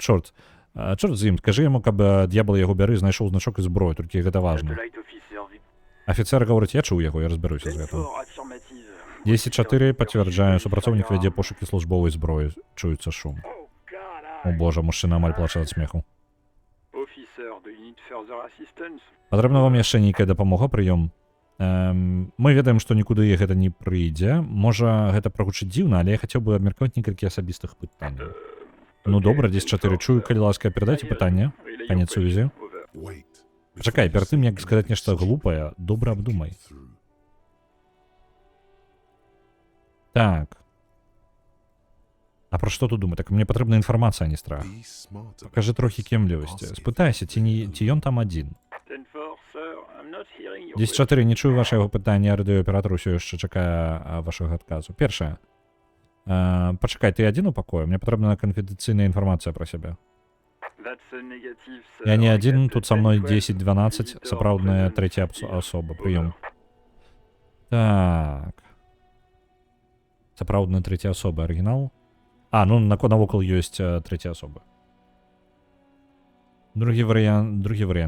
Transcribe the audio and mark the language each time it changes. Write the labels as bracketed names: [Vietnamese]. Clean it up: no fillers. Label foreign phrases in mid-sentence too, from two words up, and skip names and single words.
[Belarusian] Чорт з ім, кажы яму, каб д'ябал яго бяры, знайшоў значок і зброю, толькі гэта важна. [English] Satellite officer [Belarusian] Афіцэр гаворыць, я чуў яго, я разбяруся з гэтым. [English] 10-4 affirmative. [Belarusian] 10-4 пацвярджаю, супрацоўнік вядзе пошукі службовай зброі. Чуецца шум. [English] Oh, God, [Belarusian] О боже, мужчына амаль плача ад смеху. [English] Officer, do you need further assistance? [Belarusian] Патрэбна вам яшчэ нейкая дапамога, прыём. Мы ведаем, што нікуды гэта не прыйдзе. Можа, гэта прагучыць дзіўна, але я хацеў бы абмеркаваць некалькі асабістых пытанняў. Ну добра, 10-4 чую, калі ласка, перадайце пытанне. [English] Relay [Belarusian] Канец сувязі. [English] Over. Wait. [Belarusian] Пачакай, перад тым, як сказаць нешта глупае, добра абдумай. [English] Through. [Belarusian] Так. А пра што тут думаць? Так мне патрэбна інфармацыя, а не страх. [English] Be smart about [Belarusian] Пакажы трохі [English] this. [Belarusian] кемлівасці. [English] Ask if [Belarusian] Спытайся, [English] you [Belarusian] ці ён там адзін. 10-4, [English] sir, I'm not hearing your 10-4, [Belarusian] не чую вашага пытання, радыёаператар усё яшчэ чакае вашага адказу. Першае. Пачакай, ты адзін у пакоі? Мне патрэбна канфідэнцыйная інфармацыя пра сябе. [English] That's a negative, sir. [Belarusian] Я не [English] I [Belarusian] адзін, [English] got [Belarusian] тут са мной [English] 10-12 10-12, visitor [Belarusian] сапраўдная [English] present. [Belarusian] трэця асоба, прыём. Так. Сапраўдная трэця асоба, арыгінал? Ну навокал ёсць трэця асоба. Другі варыянт.